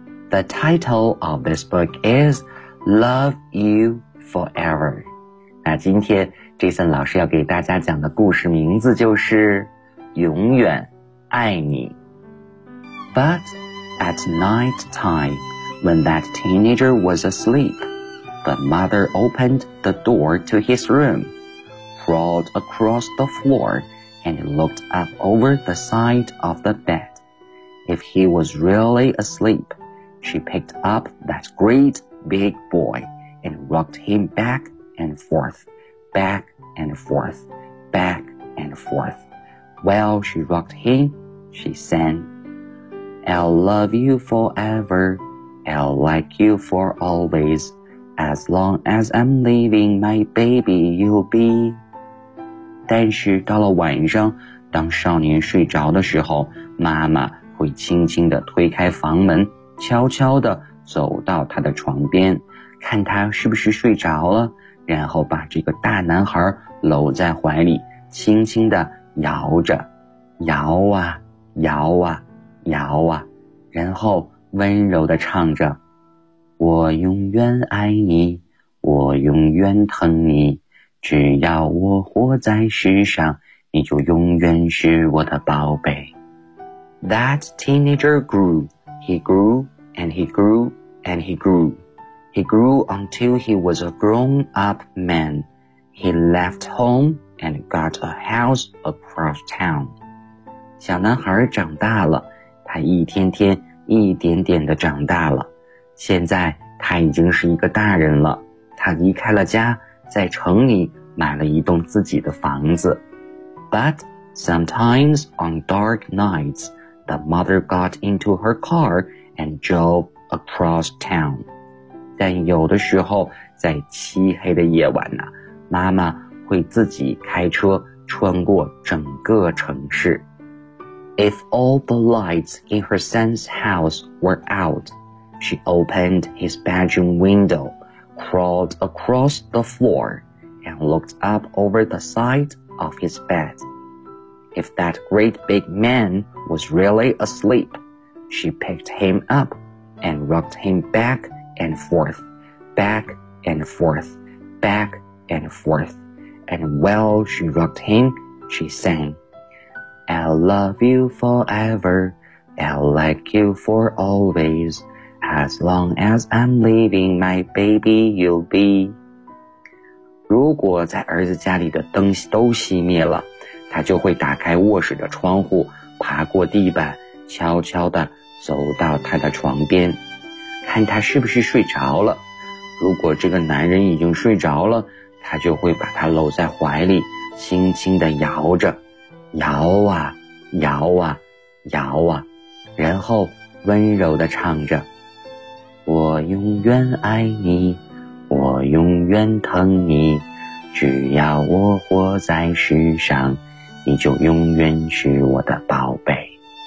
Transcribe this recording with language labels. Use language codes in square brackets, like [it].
[en] The title of this book is Love You Forever. [zh] 那今天 Jason 老师要给大家讲的故事名字就是永远爱你。 [en] But at night time, when that teenager was asleep, the mother opened the door to his room, crawled across the floor, and looked up over the side of the bed. If he was really asleepShe picked up that great big boy and rocked him back and forth, back and forth, back and forth. While she rocked him, she sang, I'll love you forever, I'll like you for always. As long as I'm living, my baby you'll be. [zh] 但是到了晚上，当少年睡着的时候，妈妈会轻轻地推开房门，悄悄地走到他的床边，看他是不是睡着了，然后把这个大男孩搂在怀里，轻轻地摇着，摇啊，摇啊，摇啊，然后温柔地唱着，我永远爱你，我永远疼你，只要我活在世上，你就永远是我的宝贝。 [en] That teenager grew, he grew,And he grew, and he grew. He grew until he was a grown-up man. He left home and got a house across town. [zh] 小男孩长大了，他一天天一点点地长大了。现在他已经是一个大人了。他离开了家，在城里买了一栋自己的房子。 [en] But sometimes on dark nights, the mother got into her car,and drove across town. [zh] 但有的时候在漆黑的夜晚呢，妈妈会自己开车穿过整个城市。 [en] If all the lights in her son's house were out, She opened his bedroom window, crawled across the floor, and looked up over the side of his bed. If that great big man was really asleep, she picked him up and rocked him back and forth, back and forth, back and forth. And while she rocked him, she sang, I'll love you forever, I'll like you for always. As long as I'm leaving, my baby, you'll be. [zh] 如果在儿子家里的灯都熄灭了，他就会打开卧室的窗户，爬过地板，悄悄地走到他的床边，看他是不是睡着了。如果这个男人已经睡着了，他就会把他搂在怀里，轻轻地摇着，摇啊，摇啊，摇啊，然后温柔地唱着，我永远爱你，我永远疼你，只要我活在世上，你就永远是我的宝贝。